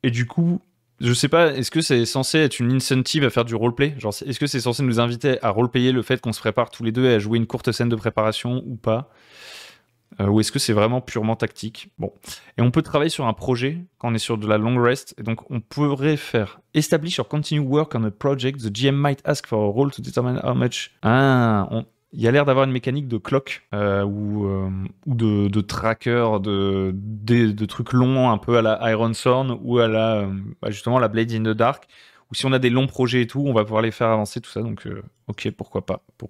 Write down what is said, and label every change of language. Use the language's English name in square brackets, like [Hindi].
[French] Et du coup, je sais pas, est-ce que c'est censé être une incentive à faire du roleplay? Genre, est-ce que c'est censé nous inviter à roleplayer le fait qu'on se prépare tous les deux et à jouer une courte scène de préparation ou pas? Ou est-ce que c'est vraiment purement tactique? Bon. Et on peut travailler sur un projet quand on est sur de la long rest. Et donc, on pourrait faire [English] establish or continue work on a project. The GM might ask for a role to determine how much. [French] Il y a l'air d'avoir une mécanique de clock ou de tracker, de trucs longs un peu à la Iron Thorn ou à la justement la Blade in the Dark. Ou si on a des longs projets et tout, on va pouvoir les faire avancer tout ça. Donc, ok, pourquoi pas.